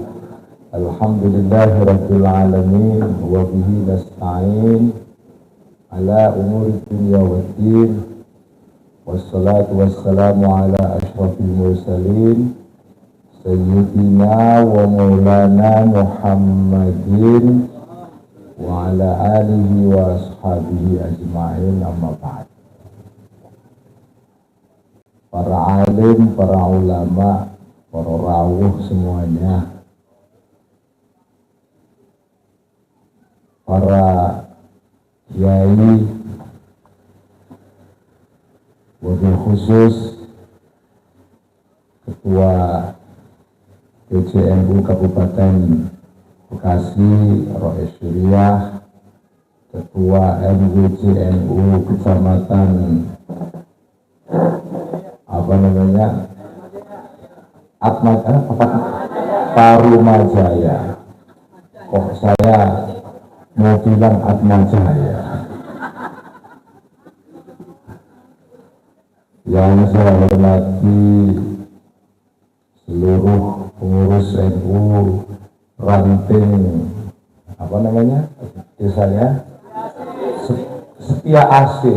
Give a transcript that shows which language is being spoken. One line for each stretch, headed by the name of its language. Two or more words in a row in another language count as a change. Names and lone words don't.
Arabic: الحمد لله رب العالمين وبه نستعين على أمور الدنيا والدين. والصلاة والسلام على أشرف المرسلين سيدنا ومولانا محمد وعلى آله وأصحابه أجمعين، أما بعد.
Indonesian: Para alim, para ulama, para rawuh semuanya, para kiai,
Arabic: وبالخصوص
Indonesian: Ketua PCNU Kabupaten Bekasi Rois Syuriah, Ketua MWCNU Kecamatan Tarumajaya. Kok saya mau bilang Atmajaya? Yang saya hormati seluruh pengurus NU ranting desanya Setia Asih.